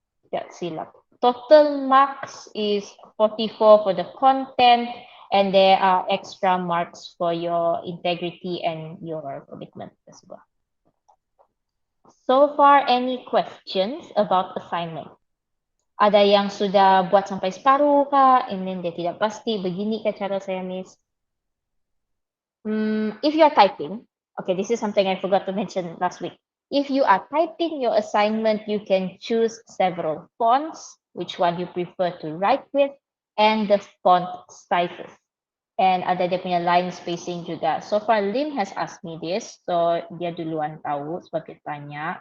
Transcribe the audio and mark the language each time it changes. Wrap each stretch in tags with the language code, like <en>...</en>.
<ms>Ya, silap.</ms> <en>Total marks is 44 for the content, and there are extra marks for your integrity and your commitment as well. So far, any questions about assignment?</en> <ms>Ada yang sudah buat sampai separuh kah?</ms> <en>And then</en> <ms>dia tidak pasti, begini kah cara saya, Miss?</ms> <en>If you are typing, okay, this is something I forgot to mention last week. If you are typing your assignment, you can choose several fonts, which one you prefer to write with, and the font sizes. And</en> <ms>ada dia punya</ms> <en>line spacing juga. So far, Lim has asked me this.</en> <ms>So, dia duluan tahu sebab dia tanya.</ms>